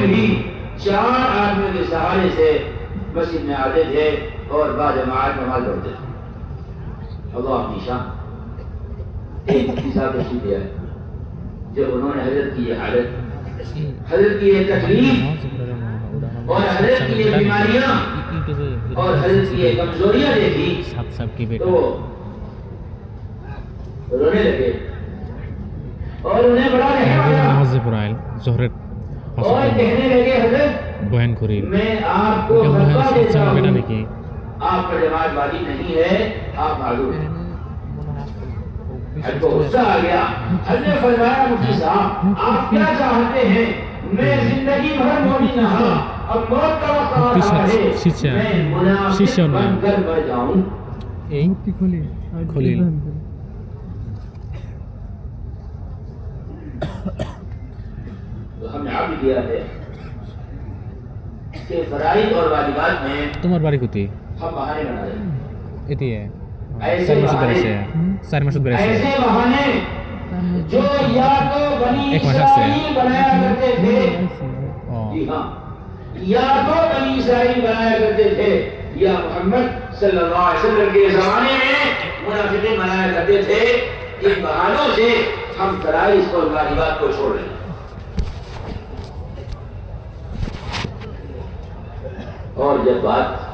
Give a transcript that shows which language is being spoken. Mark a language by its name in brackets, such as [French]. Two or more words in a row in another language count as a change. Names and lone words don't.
[Urdu] بھی 4 آدمیوں کے سہارے سے مسجد میں آتے تھے اور بعد جماعت نماز پڑھتے تھے اللہ اپنی شان ایک صاحب تشریف لے آئے جب انہوں نے حضرت کی یہ حالت حضرت کی یہ تکلیف اور حضرت کی یہ بیماریاں اور حضرت کی یہ کمزوریاں دیکھی تو رونے لگے اور انہیں بڑا رحم آیا [Bangla] নামাজে পড়াইল জোহরের [Urdu] اور کہنے لگے حضرت [Bangla] বয়ান করি [Urdu] میں آپ کو [Bangla] এটা মনে [Urdu] فتویٰ [Bangla] হয় [Urdu] دیتا [Bangla] সাচ্চা বেটা [Urdu] ہوں [Bangla] নাকি [Urdu] آپ پر جماعت واجب نہیں ہے آپ معذور ہیں حضرت کو غصہ آ گیا حضرت نے فرمایا مفتی صاحب آپ کیا چاہتے ہیں میں زندگی بھر مومن رہا اب موت کا وقت آ رہا ہے میں منافق بن کر مر جاؤں [Bangla] এই খলিল [Urdu] تو ہم نے عقد کیا ہے کہ فرائض اور واجبات میں [Bangla] তোমার বাড়ি কোথায় [Urdu] ہم بہانے بنا رہے ہیں [Bangla] এদিকে [Urdu] ایسے [Bangla] 4 মাস ধরে [Urdu] بہانے [Bangla] আছে 4 মাস ধরে আছে [Urdu] ایسے بہانے جو یا تو بنی ایک ماہ سے اسرائیل بنایا کرتے تھے [Bangla] ও [Urdu] جی ہاں یا تو بنی اسرائیل بنایا کرتے تھے یا محمد [Arabic] صلی اللہ علیہ وسلم [Urdu] کے زمانے میں منافقین بنایا کرتے تھے ان بہانوں سے ہم فرائض اور واجبات کو چھوڑ رہے ہیں اور جب بات